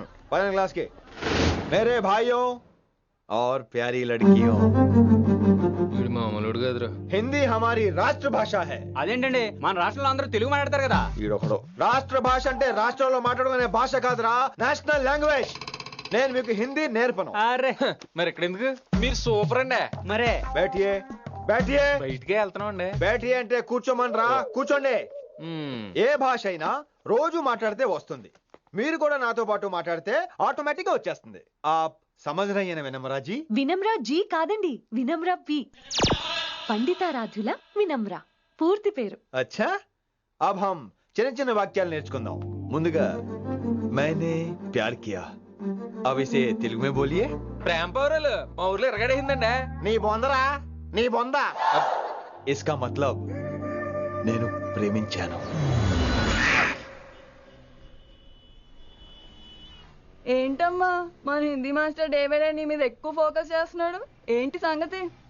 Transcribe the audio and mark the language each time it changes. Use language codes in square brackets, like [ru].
[te] పైన [hi] क्लास के मेरे भाइयों और प्यारी लड़कियों, [te] వీడు మామూలుడు కదరా. [hi] हिंदी हमारी राष्ट्र भाषा है. [te] అదేంటండి మన రాష్ట్రంలో అందరూ తెలుగు మాట్లాడతారు కదా. ఈడొకడు రాష్ట్ర భాష అంటే రాష్ట్రంలో మాట్లాడుకునే భాష కాదురా, నేషనల్ లాంగ్వేజ్. నేను మీకు హిందీ నేర్పను. అరే మరి ఇక్కడ ఎందుకు? మీరు సూపర్ అండి. మరే [hi] बैठिए बैठिए [te] బయటికే వెళ్తున్నాం అండి. [hi] बैठिए [te] అంటే కూర్చోమనరా, కూర్చోండి. ఏ భాష అయినా రోజు మాట్లాడితే వస్తుంది. మీరు కూడా నాతో పాటు మాట్లాడితే ఆటోమేటిక్ గా వచ్చేస్తుంది. [hi] आप समझ रही हैं विनम्रा जी? [te] వినమ్రా జీ కాదండి, వినమ్రా వి. పండితారాధ్యుల వినమ్రా పూర్తి పేరు. [hi] अच्छा अब हम [te] చిన్న చిన్న వాక్యాలు నేర్చుకుందాం. ముందుగా [hi] मैंने प्यार किया. अब इसे తెలుగు में बोलिए. [te] ప్రేమ పౌరాలు మా ఊర్లో ఎరగడేసిందండి. నీ బొందరా, నీ బొంద. [hi] इसका मतलब [te] నేను ప్రేమించాను. ఏంటమ్మా మన Hindi master day by day నీ మీద ఎక్కువ ఫోకస్ చేస్తున్నాడు, ఏంటి సంగతి?